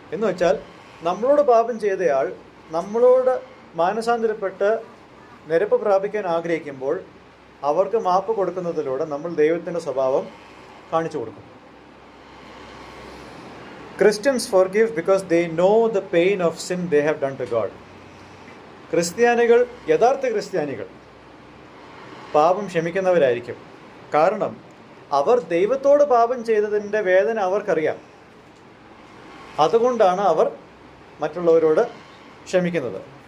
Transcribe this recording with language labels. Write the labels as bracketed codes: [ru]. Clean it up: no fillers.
[ml] എന്ന് വെച്ചാൽ നമ്മളോട് പാപം ചെയ്തയാൾ നമ്മളോട് മാനസാന്തരപ്പെട്ട് നിരപ്പ് പ്രാപിക്കാൻ ആഗ്രഹിക്കുമ്പോൾ അവർക്ക് മാപ്പ് കൊടുക്കുന്നതിലൂടെ നമ്മൾ ദൈവത്തിൻ്റെ സ്വഭാവം കാണിച്ചു കൊടുക്കും. [en] Christians forgive because they know the pain of sin they have done to God. [ml] ക്രിസ്ത്യാനികൾ, യഥാർത്ഥ ക്രിസ്ത്യാനികൾ പാപം ക്ഷമിക്കുന്നവരായിരിക്കും. കാരണം അവർ ദൈവത്തോട് പാപം ചെയ്തതിൻ്റെ വേദന അവർക്കറിയാം. അതുകൊണ്ടാണ് അവർ മറ്റുള്ളവരോട് ക്ഷമിക്കുന്നത്.